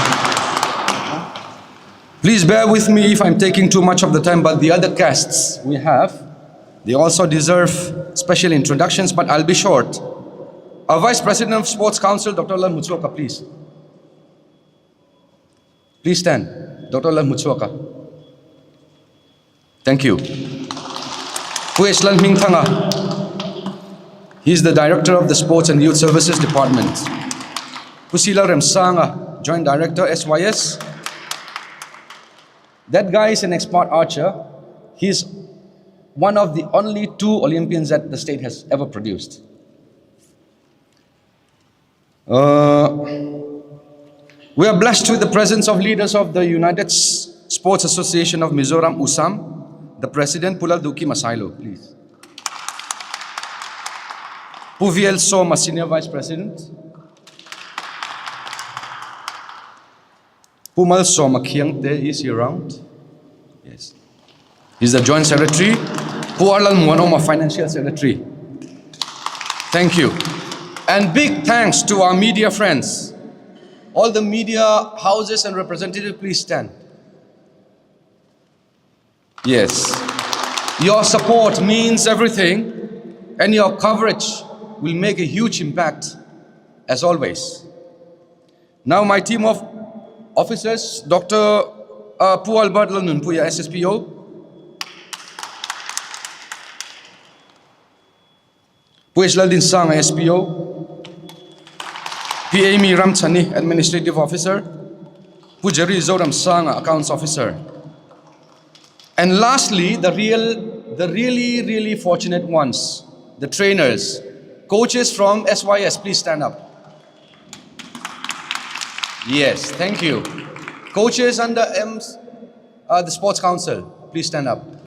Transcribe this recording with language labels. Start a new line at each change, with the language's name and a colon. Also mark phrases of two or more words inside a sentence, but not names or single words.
English: Please bear with me if I'm taking too much of the time, but the other guests we have, they also deserve special introductions, but I'll be short. Our Vice President of Sports Council, Dr. Lalnghinglova, please. Please stand. Dr. Lalnghinglova. Thank you. Pu H. Lalnghinglova. He is the Director of the Sports and Youth Services Department. Pusila Remsanga, Joint Director, SYS. That guy is an expert archer. He's one of the only 2 Olympians that the state has ever produced. We are blessed with the presence of leaders of the United Sports Association of Mizoram, USAM. The President, Pulal Duki Masailo, please. Puviel Soma, Senior Vice President. Pumal Soma Thei, is he around? Yes. He's the Joint Secretary. Puarlal Muanoma, Financial Secretary. Thank you. And big thanks to our media friends. All the media houses and representatives, please stand. Yes. Your support means everything, and your coverage will make a huge impact, as always. Now my team of officers, Dr. Pu Albert Lalnunpuya, SSPO. Pu H. Laldin Sanga, SPO. P. Amy Ramchani, Administrative Officer. Pu Jerry Zoram Sanga, Accounts Officer. And lastly, the really fortunate ones, the trainers, coaches from SYS, please stand up. Yes, thank you. Coaches under the Sports Council, please stand up.